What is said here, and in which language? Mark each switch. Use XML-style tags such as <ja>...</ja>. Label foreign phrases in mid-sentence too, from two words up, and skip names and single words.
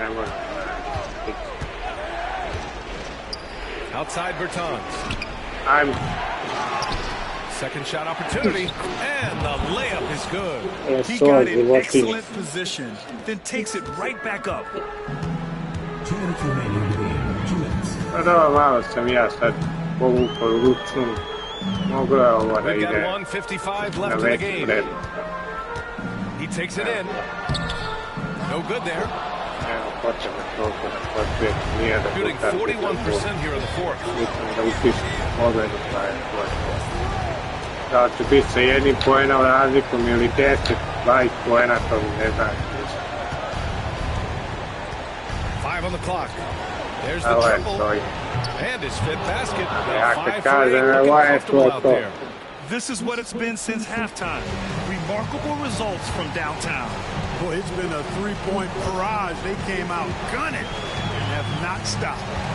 <en>Outside Bertans. Second shot opportunity, and the layup is good. He got in excellent position, then takes it right back up. 2 minutes remaining in the game. 2 minutes.</en> <sr>Malo sam ja sad povukao ručnu. Mogu je ovo da ide.</sr> <en>1:55 left in the game. He takes it in. No good there. Shooting 41% here in the fourth.</en> <sr>Da će biti sa jednim poenom razlikom ili 10, 20 poena, to ne znači.</sr> <en>5 on the clock. There's the triple. And his fifth basket. This is what it's been since halftime. Remarkable results from downtown. Boy, it's been a three-point barrage. They came out gunning and have not stopped.</en>